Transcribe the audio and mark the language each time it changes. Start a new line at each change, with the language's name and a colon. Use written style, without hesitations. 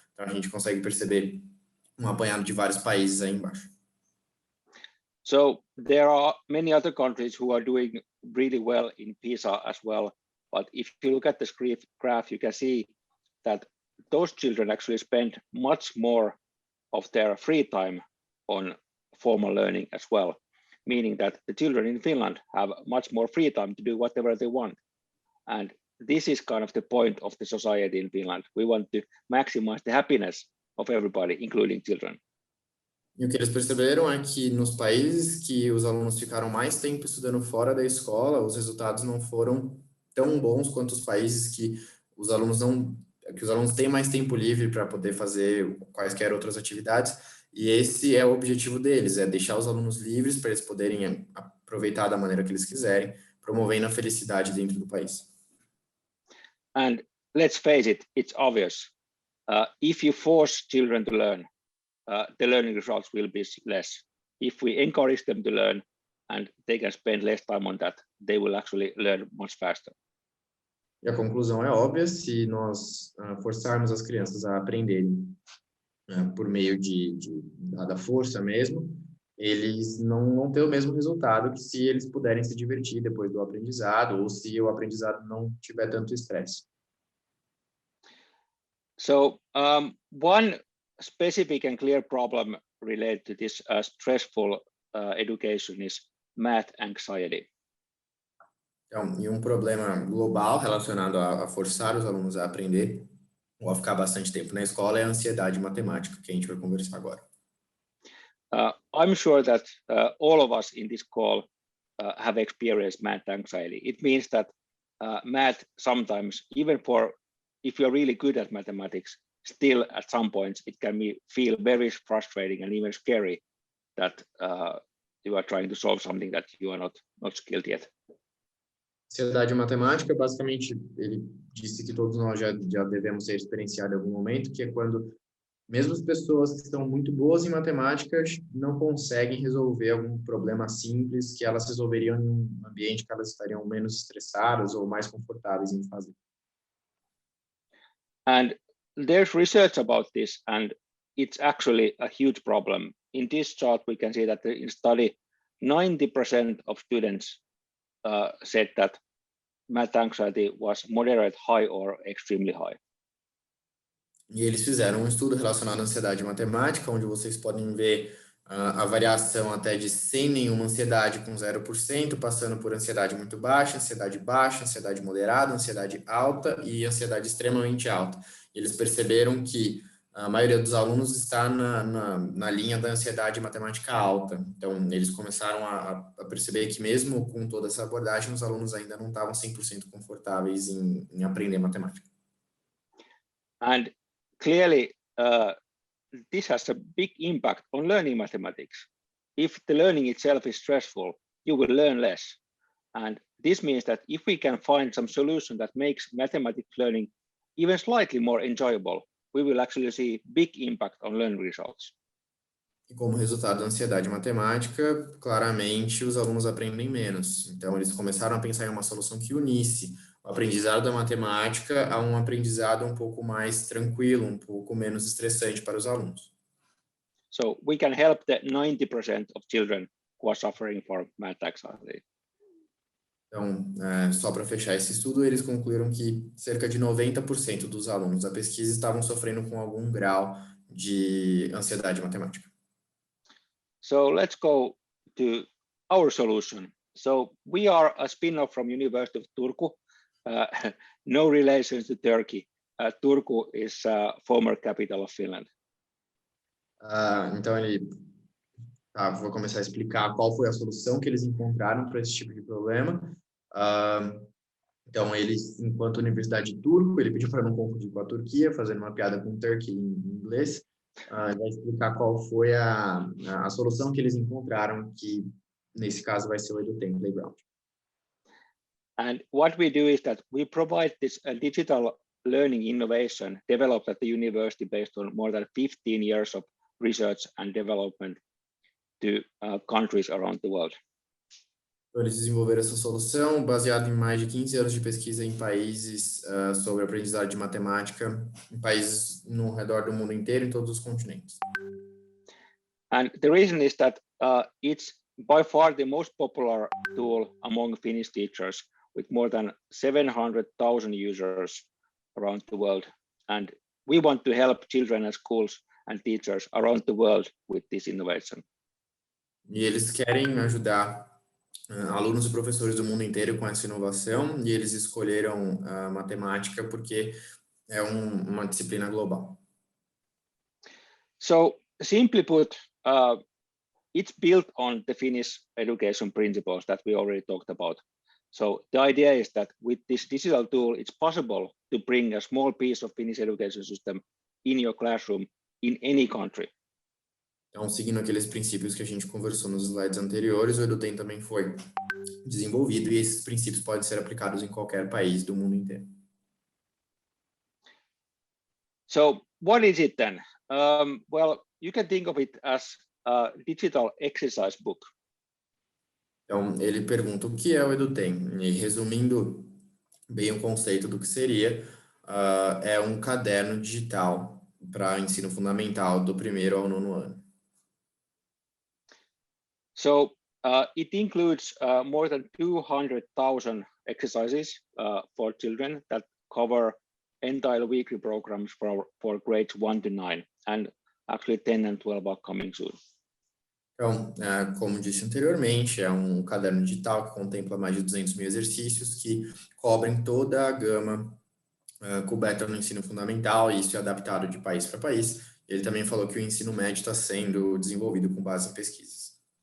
Portuguese: Então, a gente consegue perceber um apanhado de vários países aí embaixo.
English: So there are many other countries who are doing really well in PISA as well. But if you look at this graph, you can see that those children actually spend much more of their free time on formal learning as well, meaning that the children in Finland have much more free time to do whatever they want. And this is kind of the point of the society in Finland. We want to maximize the happiness of everybody, including children.
Portuguese: E o que eles perceberam é que nos países que os alunos ficaram mais tempo estudando fora da escola, os resultados não foram tão bons quanto os países que os alunos têm mais tempo livre para poder fazer quaisquer outras atividades. E esse é o objetivo deles, é deixar os alunos livres para eles poderem aproveitar da maneira que eles quiserem, promovendo a felicidade dentro do país.
English: And let's face it, it's obvious. If you force children to learn, the learning results will be less. If we encourage them to learn and they can spend less time on that, they will actually learn much faster.
Portuguese: E a conclusão é óbvia: se nós forçarmos as crianças a aprenderem por meio da força mesmo, eles não vão ter o mesmo resultado que se eles puderem se divertir depois do aprendizado, ou se o aprendizado não tiver tanto estresse.
English: So one specific and clear problem related to this stressful education is math anxiety.
Portuguese: Então, e um problema global relacionado a forçar os alunos a aprender ou a ficar bastante tempo na escola é a ansiedade matemática, que a gente vai conversar agora.
English: I'm sure that all of us in this call have experienced math anxiety. It means that math sometimes, even if you're really good at mathematics, still at some points it can feel very frustrating and even scary that you are trying to solve something that you are not skilled yet.
Portuguese: Ansiedade matemática, basicamente, ele disse que todos nós já devemos ter experienciado em algum momento, que é quando mesmo as pessoas que estão muito boas em matemática não conseguem resolver algum problema simples que elas resolveriam em um ambiente que elas estariam menos estressadas ou mais confortáveis em fazer.
English: And there's research about this, and it's actually a huge problem. In this chart, we can see that in study, 90% of students said that math anxiety was moderate, high, or extremely high.
Portuguese: E eles fizeram um estudo relacionado à ansiedade matemática, onde vocês podem ver a variação até de sem nenhuma ansiedade com 0%, passando por ansiedade muito baixa, ansiedade moderada, ansiedade alta e ansiedade extremamente alta. E eles perceberam que a maioria dos alunos está na linha da ansiedade matemática alta. Então, eles começaram a perceber que mesmo com toda essa abordagem, os alunos ainda não estavam 100% confortáveis em aprender matemática.
English: And clearly, this has a big impact on learning mathematics. If the learning itself is stressful, you will learn less. And this means that if we can find some solution that makes mathematics learning even slightly more enjoyable, we will actually see big impact on learning results.
Portuguese: E como resultado da ansiedade matemática, claramente os alunos aprendem menos. Então, eles começaram a pensar em uma solução que unisse o aprendizado da matemática a um aprendizado um pouco mais tranquilo, um pouco menos estressante para os alunos.
English: So we can help the 90% of children who are suffering from math anxiety.
Portuguese: Então, só para fechar esse estudo, eles concluíram que cerca de 90% dos alunos da pesquisa estavam sofrendo com algum grau de ansiedade matemática.
English: So let's go to our solution. So we are a spin-off from University of Turku. No relation to Turkey. Turku is former capital of Finland.
Portuguese: Então, vou começar a explicar qual foi a solução que eles encontraram para esse tipo de problema. Então, eles, enquanto Universidade de Turku, ele pediu para não confundir com a Turquia, fazendo uma piada com Turkey em inglês. Vai explicar qual foi a solução que eles encontraram, que nesse caso vai ser o EduTem Playground.
English: And what we do is that we provide this digital learning innovation developed at the university based on more than 15 years of research and development to countries around the world.
Portuguese: Então, eles desenvolveram essa solução baseada em mais de 15 anos de pesquisa em países sobre aprendizado de matemática, em países no redor do mundo inteiro, em todos os continentes.
English: And the reason is that it's by far the most popular tool among Finnish teachers, with more than 700,000 users around the world. And we want to help children and schools and teachers around the world with this innovation.
Portuguese: E eles querem ajudar alunos e professores do mundo inteiro com essa inovação, e eles escolheram a matemática porque é uma disciplina global.
English: So, simply put, it's built on the Finnish education principles that we already talked about. So the idea is that with this digital tool, it's possible to bring a small piece of Finnish education system in your classroom in any country.
Portuguese: Então, seguindo aqueles princípios que a gente conversou nos slides anteriores, o EduTem também foi desenvolvido e esses princípios podem ser aplicados em qualquer país do mundo inteiro.
English: So what is it then? Well, you can think of it as a digital exercise book.
Portuguese: Então, ele pergunta o que é o EduTem. E resumindo bem o conceito do que seria, é um caderno digital para ensino fundamental do 1º ao 9º ano.
English: So it includes more than 200,000 exercises for children that cover entire weekly programs for grades 1 to 9, and actually 10 and 12 are coming soon.
Portuguese: Então, como disse anteriormente, é um caderno digital que contempla mais de 200 mil exercícios que cobrem toda a gama coberta no ensino fundamental, e isso é adaptado de país para país. Ele também falou que o ensino médio está sendo desenvolvido com base em pesquisas.